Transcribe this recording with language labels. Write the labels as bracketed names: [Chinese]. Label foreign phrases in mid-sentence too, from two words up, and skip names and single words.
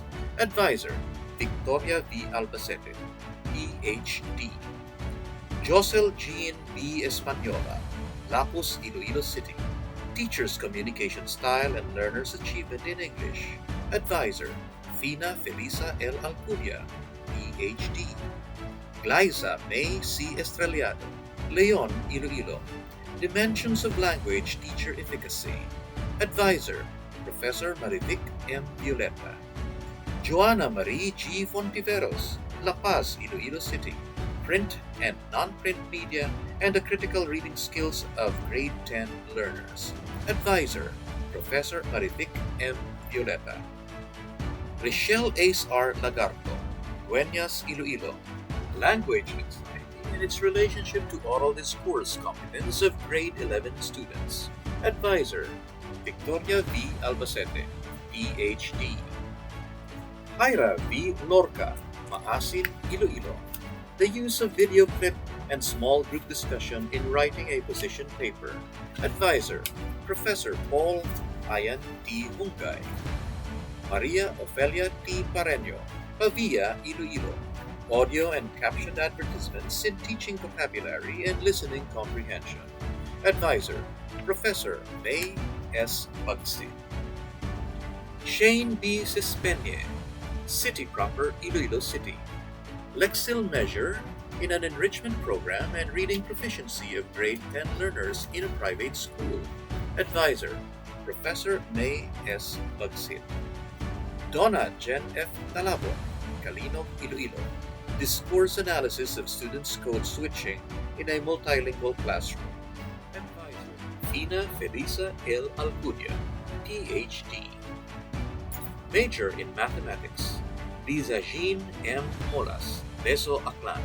[English] Advisor, Victoria V. Albacete, PhD. Josel Jean B. Española, Lapus, Iloilo City. Teacher's communication style and learner's achievement in English. Advisor, Fina Felisa L. Alcudia, PhD. Glyza May C. Estrellado, Leon, Iloilo. Dimensions of Language Teacher Efficacy. Advisor, Professor Marivic M. Violeta. Joanna Marie G. Fontiveros, La Paz, Iloilo City. Print and non-print media and the critical reading skills of grade 10 learners. Advisor, Professor Marivic M. Violeta. Richelle Ace R. Lagarto, Dueñas, Iloilo. Language anxiety and its relationship to oral discourse competence of grade 11 students. Advisor, Victoria V. Albacete, PhD. Hyra V. Lorca, Maasin, Iloilo. The use of video clip and small group discussion in writing a position paper. Advisor, Professor Paul Ayan T. Hungay. Maria Ofelia T. Pareño, Pavia, Iloilo. Audio and captioned advertisements in teaching vocabulary and listening comprehension. Advisor, Professor May S. Bagsid. Shane B. Sispenye, City Proper, Iloilo City. Lexil measure in an enrichment program and reading proficiency of grade 10 learners in a private school. Advisor, Professor May S. Bagsit. Donna Jen F. Talabo, Kalinog, Iloilo. Discourse analysis of students' code switching in a multilingual classroom. Advisor, Fina Felisa L. Alcudia, PhD. Major in Mathematics, Liza Jean M. Molas, Beso Aklan.